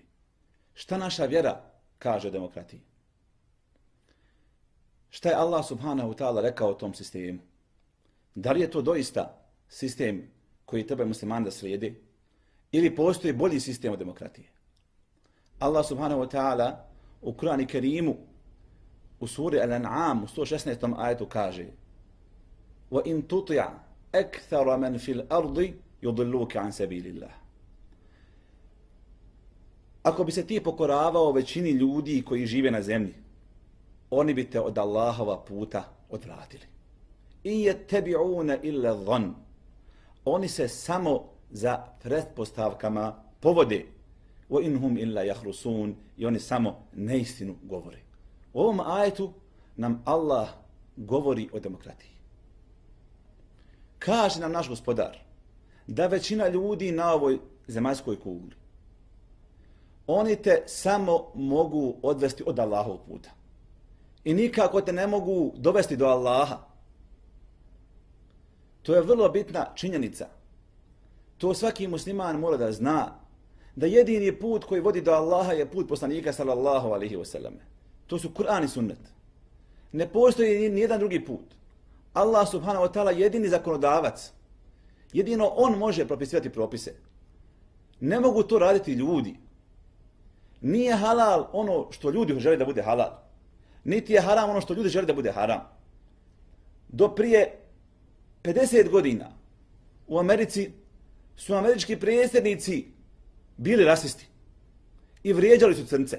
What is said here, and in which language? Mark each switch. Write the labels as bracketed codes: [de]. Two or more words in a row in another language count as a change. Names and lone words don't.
[bs] Šta naša vjera kaže o demokratiji? Šta je Allah [ar] سبحانه تعالى [bs] rekao o tom sistemu? Da li je to doista sistem koji treba muslimani da slijede? Ili postoji bolji sistem od demokratije? Allah [ar] سبحانه تعالى [bs] u Kur'anu Kerimu u suri Al-An'am u 116. ajetu kaže: [ar] وَإِن تُطِعْ أَكْثَرَ مَنْ فِي الْأَرْضِ يُضِلُّوكَ عَنْ سَبِيلِ اللَّهِ. [bs] Ako bi se ti pokoravao većini ljudi koji žive na zemlji, oni bi te od Allahova puta odvratili. [ar] I يَتَّبِعُونَ إِلَّا الظَّنَّ. [bs] Oni se samo za pretpostavkama povode. [ar] وَإِنْهُمْ إِلَّا يَخْرُسُونَ. [bs] I oni samo neistinu govore. U ovom ajetu nam Allah govori o demokratiji. Kaže nam naš gospodar da većina ljudi na ovoj zemaljskoj kugli, oni te samo mogu odvesti od Allahovog puta. I nikako te ne mogu dovesti do Allaha. To je vrlo bitna činjenica. To svaki musliman mora da zna, da jedini put koji vodi do Allaha je put poslanika [ar] صلى الله عليه وسلم. [bs] To su Kur'an i sunnet. Ne postoji ni jedan drugi put. Allah [ar] سبحانه وتعالى [bs] jedini zakonodavac. Jedino on može propisivati propise. Ne mogu to raditi ljudi. Nije halal ono što ljudi žele da bude halal. Niti je haram ono što ljudi žele da bude haram. Do prije 50 godina u Americi su američki predsjednici bili rasisti i vrijeđali su crnce.